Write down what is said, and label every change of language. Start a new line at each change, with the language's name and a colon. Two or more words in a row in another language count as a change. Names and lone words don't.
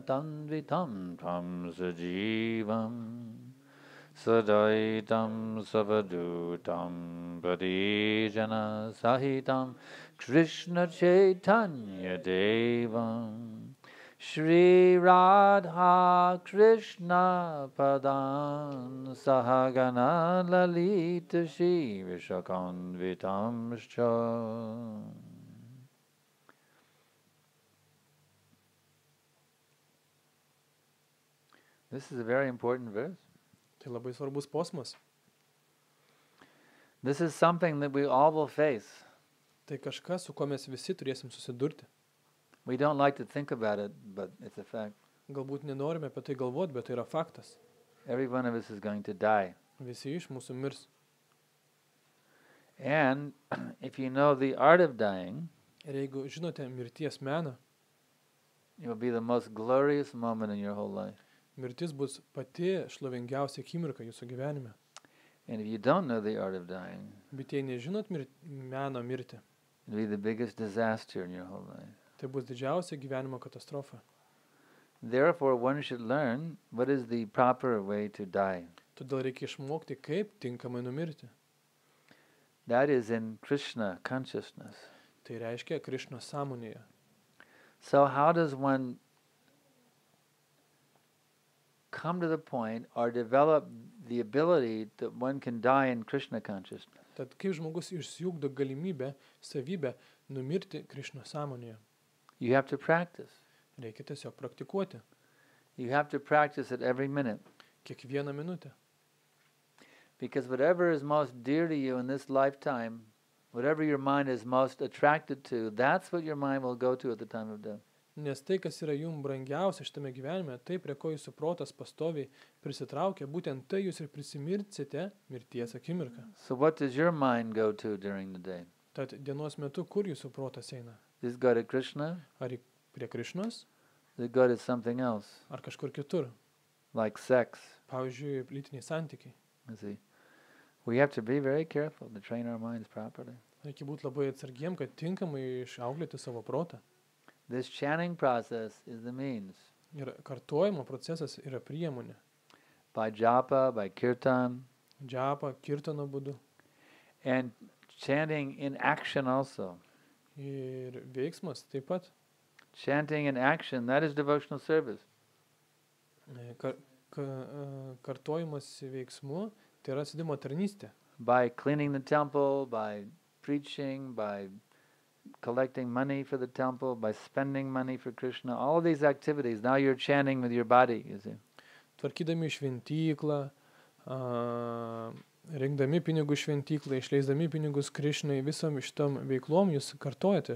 Sanskrit: Tanvitam Tam Sajivam Sadaitam Savadutam Pradijana Sahitam Krishna Chaitanya Devam Shri Radha Krishna Padan Sahagana Lalita Shri Vishakanvitamscha.
English: This is a very important verse.
Lithuanian: Tai labai svarbus posmas.
English: This is something that we all will face.
Lithuanian: Tai kažkas, su kuo mes visi turėsim susidurti.
English: We don't like to think about it, but it's a fact.
Lithuanian: Galbūt nenorime apie tai galvoti, bet tai yra faktas.
English: Every one of us is going to die.
Lithuanian: Visi iš mūsų mirs.
English: And if you know the art of dying,
Lithuanian: Ir jeigu žinote mirties meną,
English: it will be the most glorious moment in your whole life.
Lithuanian: mirtis bus pati šlovingiausia akimirka jūsų gyvenime.
English: And if you don't know the art of dying,
Lithuanian: Bet jei nežinot meno mirti,
English: it will be the biggest disaster in your whole life.
Lithuanian: tai bus didžiausia gyvenimo katastrofa.
English: Therefore, one should learn what is the proper way to die.
Lithuanian: Todėl reikia išmokti, kaip tinkamai numirti.
English: That is in Krishna consciousness.
Lithuanian: Tai reiškia Krišnos sąmonėje.
English: So how does one come to the point or develop the ability that one can die in Krishna consciousness?
Lithuanian: Tad kaip žmogus išsiugdo galimybę, savybę numirti Krišnos sąmonėje?
English: You have to practice.
Lithuanian: Reikia tiesiog praktikuoti.
English: You have to practice it every minute.
Lithuanian: Kiekvieną minutę.
English: Because whatever is most dear to you in this lifetime, whatever your mind is most attracted to, that's what your mind will go to at the time of death.
Lithuanian: Nes tai, kas yra jums brangiausia šitame gyvenime, tai prie ko jūsų protas pastoviai prisitraukia, būtent tai jūs ir prisimirtsite mirties akimirką.
English: So what does your mind go to during the day?
Lithuanian: Tad dienos metu, kur jūsų protas eina?
English: Does it go to Krishna?
Lithuanian: Ar prie Krišnos,
English: Does it go to something else,
Lithuanian: ar kažkur kitur?
English: like sex?
Lithuanian: Pavyzdžiui, lytiniai santykiai.
English: You see, we have to be very careful to train our minds properly.
Lithuanian: Reikia būti labai atsargiem, kad tinkamai išauklėti savo protą.
English: This chanting process is the means.
Lithuanian: Ir kartojimo procesas yra priemonė.
English: By japa, by kirtan,
Lithuanian: Džapa, kirtano būdu.
English: and chanting in action also.
Lithuanian: Ir veiksmas taip pat.
English: Chanting in action, that is devotional service.
Lithuanian: Kartojimas veiksmu, tai yra atsidimo tarnystė.
English: By cleaning the temple, by preaching, by collecting money for the temple, by spending money for Krishna, all of these activities, now you're chanting with your body, you see.
Lithuanian: Tvarkydami šventyklą, rinkdami pinigų šventyklą, išleisdami pinigus Krišnai, visom šitom veiklom jūs kartojate.